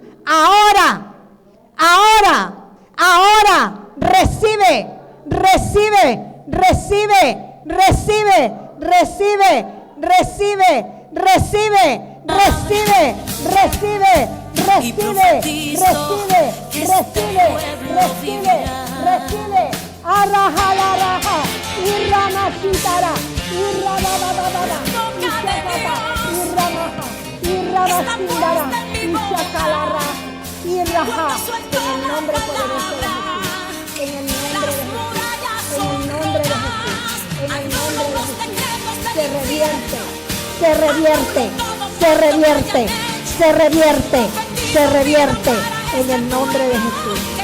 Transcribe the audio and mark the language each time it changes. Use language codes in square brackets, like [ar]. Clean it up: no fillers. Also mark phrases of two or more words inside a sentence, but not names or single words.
[es] Ahora, recibe, recibe, recibe, recibe, recibe, recibe, recibe, recibe, recibe, recibe, recibe, recibe. Araja la raja, irrama sitara, irrama bababara, irrama sindara, ishacalara, irraja. En el nombre poderoso de Jesús, en el nombre de Jesús, en el nombre de Jesús, en el nombre de Jesús, se revierte, se revierte, se revierte, se revierte, se revierte, en el nombre de Jesús.